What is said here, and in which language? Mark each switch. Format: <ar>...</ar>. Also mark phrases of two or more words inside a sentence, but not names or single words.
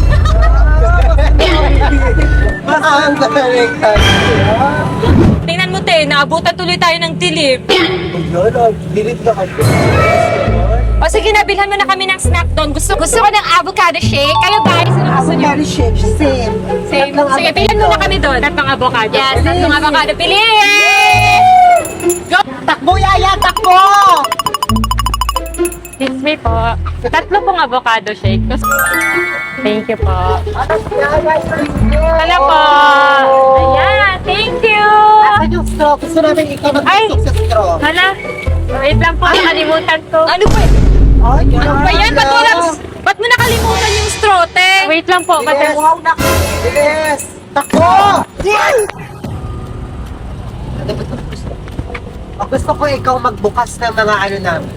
<tl>Ang galing ka. Tingnan mo, te. Naabutan tuloy tayo ng dilim. Ayun, dilit na kayo. O sige, nabilhan mo na kami ng snack doon. Gusto ko ng</tl> <en>avocado shake.</en> <tl>Kayo guys, ano gusto nyo?</tl> <en>Very shape, same. Same.</en> <tl>Sige, bilhan mo na kami doon. Tatlong avocado. Yes, tatlong avocado. Bilhin! Go! Takbo, Yaya, takbo!</tl> <en>Excuse me</en> <tl>po. Tatlo pong</tl> <en>avocado shake. Thank you po. Hello po.</en> <tl>Ayan,</tl> <en>thank you.</en> <tl>Asan yung straw? Gusto namin ikaw mag-isok sa straw. Hala, wait lang po, nakalimutan ko. Ano ba? Ay, Ano ba yan? Ba't mo nakalimutan yung straw, te? Wait lang po, Bilis! kasi... Wow, naku! Bilis! Takbo! Gusto ko ikaw magbukas ng mga ano namin.</tl>